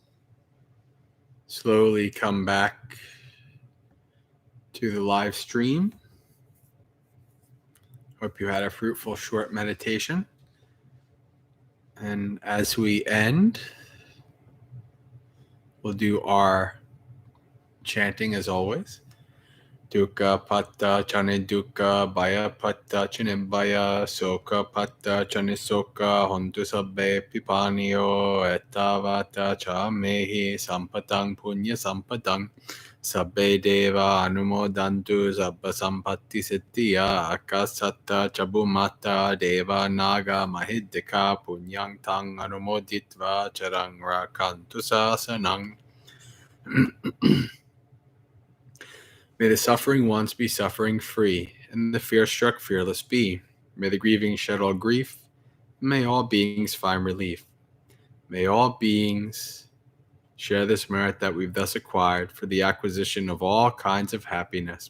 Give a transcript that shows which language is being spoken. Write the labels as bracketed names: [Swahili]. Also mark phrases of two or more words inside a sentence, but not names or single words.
[English] Slowly come back to the live stream. Hope you had a fruitful short meditation. And as we end, we'll do our chanting as always. [Pali] Dukkha patta chane dukkha, baya patta chane baya, soka patta chane soka, hontu sabbe pipaniyo, ettavata cha mehi, sampatang punya sampatang, sabbe deva anumodantu, sabba sampatti siddhiya, akasatta chabumata, deva naga mahiddika, punyang tang anumoditva, charang rakantu sasanang. [English] May the suffering ones be suffering free, and the fear-struck fearless be. May the grieving shed all grief, and may all beings find relief. May all beings share this merit that we've thus acquired for the acquisition of all kinds of happiness.